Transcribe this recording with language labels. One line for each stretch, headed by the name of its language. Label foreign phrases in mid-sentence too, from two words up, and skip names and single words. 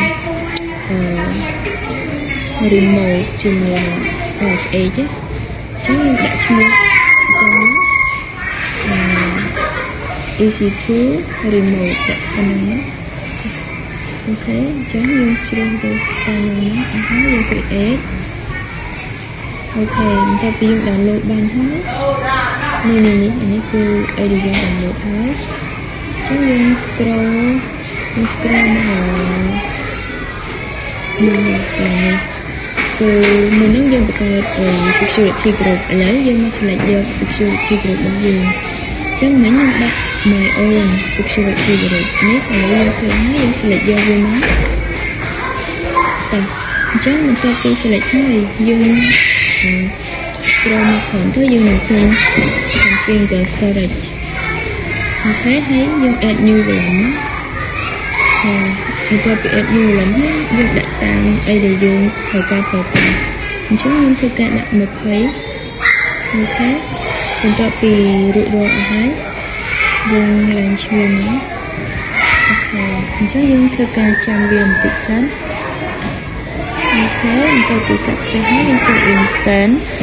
Khmer: remote ជាមួយ SH អញ្ចឹងយើងដាក់ឈ្មោះអញ្ចឹងEC2 remote ដាក់ប៉ុណ្ណឹងអូខេអញ្ចឹងយើងជ្រើសរើសតាមនោះអស់ហើយយើង create អូខេបន្ទាប់ពីយើង download បានហើយនេះគឺអីដែលយើង download ហើយអញ្ចឹងយើង scroll មកនេះគឺ មុននឹងយើងបង្កើត
English: security group
Khmer: ឥឡូវយើងមក select យក
English: security group
Khmer: របស់យើងអញ្ចឹងមិញខ្ញុំដាក់
English: my own security group
Khmer: នេះឥឡូវយើងឃើញហើយយើង select យកវាមកតោះអញ្ចឹងបន្ទាប់ពី select ហើយយើង scroll មកខាងទៅយើងនឹងឃើញ
English: configure storage
Khmer: អូខេហើយយើង
English: add new volume
Khmer: បន្ទាប់ពី
English: add new volume
Khmer: ហើយយើងដាក់តាមអីដែលយើងត្រូវការប្រើប្រាស់អញ្ចឹងខ្ញុំធ្វើការដាក់20អូខេបន្ទាប់ពីរួចរាល់អស់ហើយយើងឡើងឈ្មោះមកអូខេអញ្ចឹងយើងធ្វើការចាំវាបន្តិចសិនអូខេបន្ទាប់ពី success ហើយយើងចូល instance